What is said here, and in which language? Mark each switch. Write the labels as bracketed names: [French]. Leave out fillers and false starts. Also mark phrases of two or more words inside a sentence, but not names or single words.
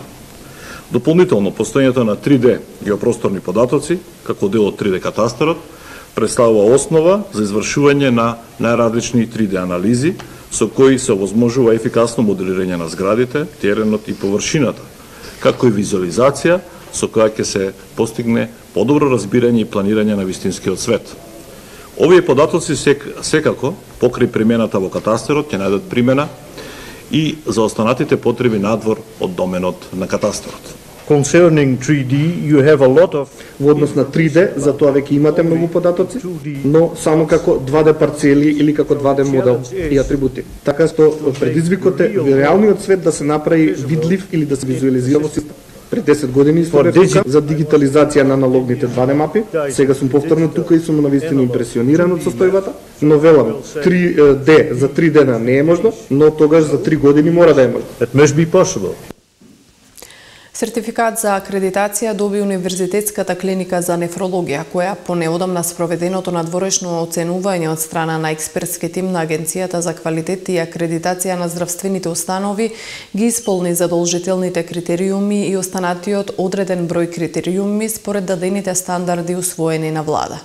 [Macedonian] Дополнително, постоењето на 3D геопросторни податоци, како дел од 3D катастарот, представува основа за извршување на најразлични 3D анализи, со кои се овозможува ефикасно моделирање на зградите, теренот и површината, како и визуализација со која ќе се постигне подобро разбирање и планирање на вистинскиот свет. Овие податоци секако, покрај примената во катастарот, ќе најдат примена и за останатите потреби надвор од доменот на катастарот. [English] Concerning 3D, you have a lot of... [Macedonian] Во однос на 3D, за тоа веќе имате многу податоци, но само како 2D парцели или како 2D модел и атрибути. Така што предизвикот е реалниот свет да се направи видлив или да се визуализира во систем. Пред 10 години за дигитализација на аналогните 2D мапи. Сега сум повторно тука и сум навистина импресиониран од состојбата. Но велам, 3D за 3 дена не е можно, но тогаш за 3 години мора да е можно. [English] It must be possible. [Macedonian] Сертификат за акредитација доби Универзитетската клиника за нефрологија, која по неодамна спроведеното надворешно оценување од страна на експертски тим на Агенцијата за квалитет и акредитација на здравствените установи ги исполни задолжителните критериуми и останатиот одреден број критериуми според дадените стандарди усвоени на влада.